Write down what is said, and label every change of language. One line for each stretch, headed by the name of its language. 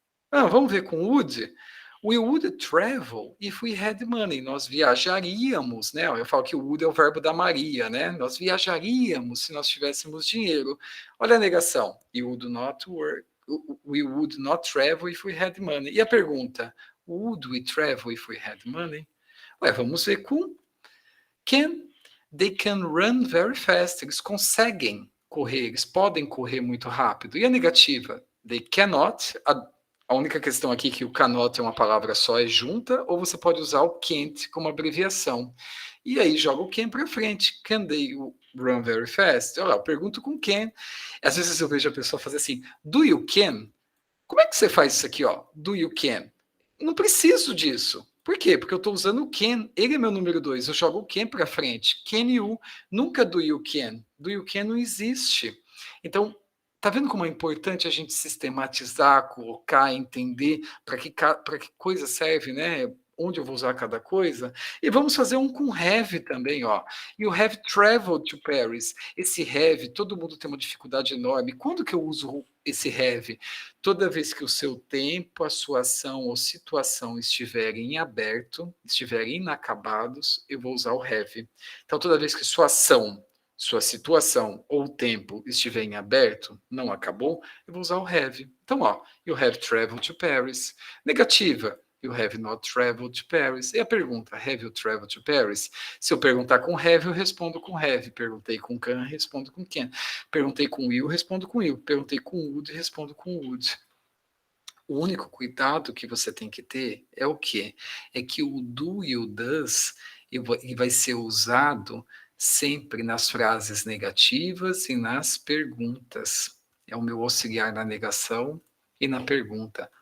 Portuguese: Ah, vamos ver com would.
English: We would travel if we had money.
Portuguese: Nós viajaríamos, né? Eu falo que o would é o verbo da Maria, né? Nós viajaríamos se nós tivéssemos dinheiro. Olha a negação.
English: You would not work. We would not travel if we had money.
Portuguese: E a pergunta?
English: Would we travel if we had money?
Portuguese: Ué, vamos ver com can.
English: They can run very fast.
Portuguese: Eles conseguem correr, eles podem correr muito rápido. E a negativa?
English: They cannot.
Portuguese: A única questão aqui é que o cannot é uma palavra só, é junta, ou você pode usar o can't como abreviação. E aí joga o can para frente.
English: Can they run very fast?
Portuguese: Olha lá, eu pergunto com can. Às vezes eu vejo a pessoa fazer assim,
English: do you can?
Portuguese: Como é que você faz isso aqui, ó?
English: Do you can?
Portuguese: Não preciso disso. Por quê? Porque eu estou usando o can. Ele é meu número 2. Eu jogo o can para frente.
English: Can you?
Portuguese: Nunca
English: do you can.
Portuguese: Do you can não existe. Então, tá vendo como é importante a gente sistematizar, colocar, entender para que coisa serve, né? Onde eu vou usar cada coisa. E vamos fazer um com have também, ó.
English: You have traveled to Paris.
Portuguese: Esse have, todo mundo tem uma dificuldade enorme. Quando que eu uso esse have? Toda vez que o seu tempo, a sua ação ou situação estiverem em aberto, estiverem inacabados, eu vou usar o have. Então, toda vez que sua ação, sua situação ou tempo estiver em aberto, não acabou, eu vou usar o have. Então, ó,
English: you have traveled to Paris.
Portuguese: Negativa,
English: you have not traveled to Paris.
Portuguese: E a pergunta,
English: have you traveled to Paris?
Portuguese: Se eu perguntar com have, eu respondo com have. Perguntei com can, respondo com can. Perguntei com will, respondo com will. Perguntei com would, respondo com would. O único cuidado que você tem que ter é o quê? É que o do e o does ele vai ser usado sempre nas frases negativas e nas perguntas. É o meu auxiliar na negação e na pergunta.